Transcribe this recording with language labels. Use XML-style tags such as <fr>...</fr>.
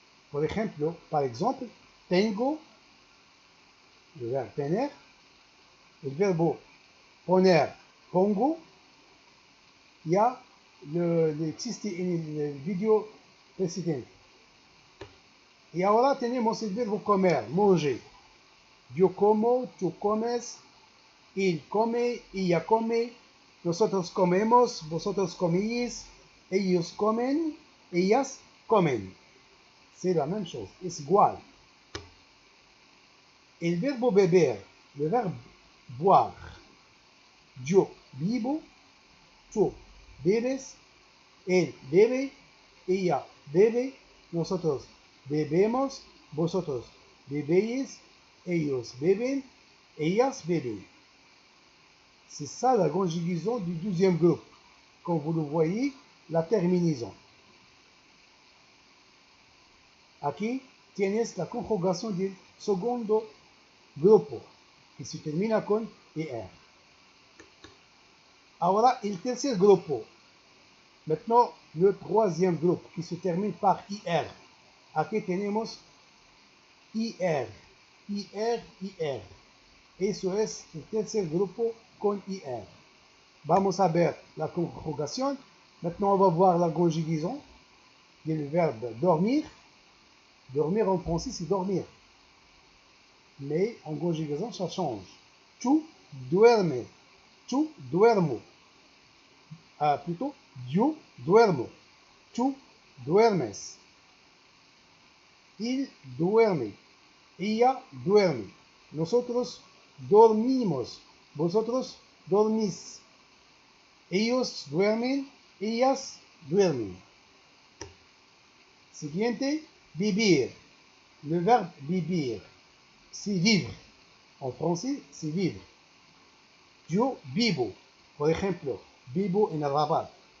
<fr>Par exemple,</fr> <es>tengo, le verbe tener, el verbo poner, pongo.</es> <fr>Il y a</fr> <es>existe en el video</es> <fr>précédent.</fr> <es>Y ahora tenemos el verbo comer, manger. Yo como, tú comes, il come, ella come, nosotros comemos, vosotros coméis, ellos comen, ellas comen.</es> <fr>C'est la même chose,</fr> <es>es igual. El verbo beber,</es> <fr>le verbe boire.</fr> <es>Yo vivo, tú bebes, él bebe, ella bebe, nosotros bebemos, vosotros bebéis, ellos beben, ellas beben.</es> <fr>C'est ça la conjugaison du deuxième groupe. Comme vous le voyez, la terminaison.</fr> <es>Aquí tienes la conjugación del segundo grupo, que se termina con ER. Ahora, el tercer grupo.</es> <fr>Maintenant, le troisième groupe, qui se termine par IR.</fr> <es>Aquí tenemos IR, IR, IR. Eso es el tercer grupo con IR. Vamos a ver la conjugación.</es> <fr>Maintenant, on va voir la conjugaison du verbe dormir. Dormir en français, c'est dormir. Mais en conjugaison, ça change.</fr> <es>Tu duermes. Tu duermo. Plutôt, yo duermo. Tu duermes. Il duerme. Ella duerme. Nosotros dormimos. Vosotros dormís. Ellos duermen. Ellas duermen. Siguiente, vivir.</es> <fr>Le verbe vivir, c'est vivre. En français, c'est vivre.</fr> <es>Yo vivo. Por ejemplo, vivo en Rabat.</es>